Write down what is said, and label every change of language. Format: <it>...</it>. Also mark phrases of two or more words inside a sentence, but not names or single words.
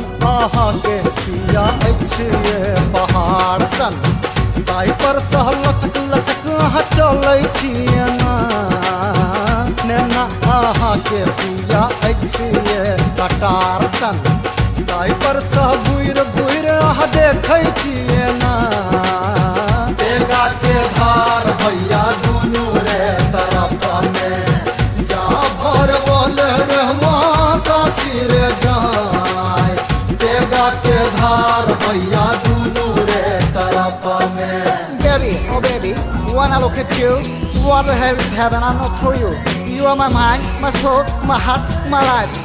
<mai>अहाँ के पिया अछि ये पहाड़ सन, ताहि पर सह लचक लचक अहाँ चलै छी एना नेना। अहाँ के पिया अछि ये कटार सन, ताहि पर सह घुरि घुरि अहाँ देखै छी एना। तेगा के धार भैया दुनू रे तरफ में, जा भर बोल रे माँ काशी रे जाय, तेगा के धार भैया दुनू रे तरफ में।</mai> <en>Baby, oh baby, wanna look at you? What the hell is heaven? I'm not for you. You are my mind, my soul, my heart, my life.</en>